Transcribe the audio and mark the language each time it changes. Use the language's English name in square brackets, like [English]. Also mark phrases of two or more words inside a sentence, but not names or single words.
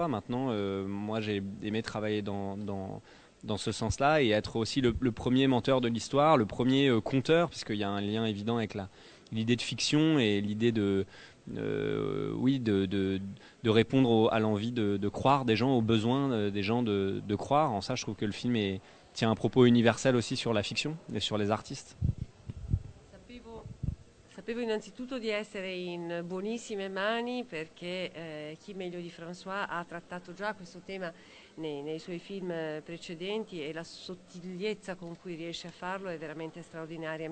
[French] Maintenant, moi, j'ai aimé travailler dans ce sens-là et être aussi le premier menteur de l'histoire, le premier conteur, puisqu'il y a un lien évident avec l'idée de fiction et l'idée de répondre à l'envie de croire des gens, aux besoins des gens de croire. En ça, je trouve que le film tient un propos universel aussi sur la fiction et sur les artistes. [Italian] Sapevo innanzitutto di essere in buonissime mani perché chi meglio di François ha trattato già questo tema nei suoi film precedenti e la sottigliezza con cui riesce a farlo è veramente straordinaria.